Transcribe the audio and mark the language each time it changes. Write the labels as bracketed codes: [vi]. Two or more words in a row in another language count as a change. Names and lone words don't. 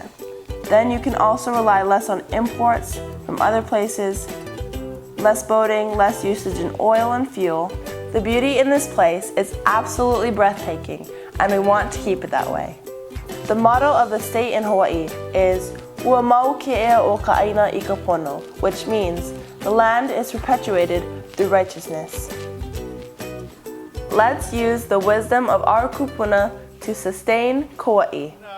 [en] Then you can also rely less on imports from other places, less boating, less usage in oil and fuel. The beauty in this place is absolutely breathtaking, and we want to keep it that way. The motto of the state in Hawaii is [haw] Ua mau ke ea o ka aina I ka pono, [en] which means the land is perpetuated through righteousness. Let's use the wisdom of our kupuna to sustain Kauai.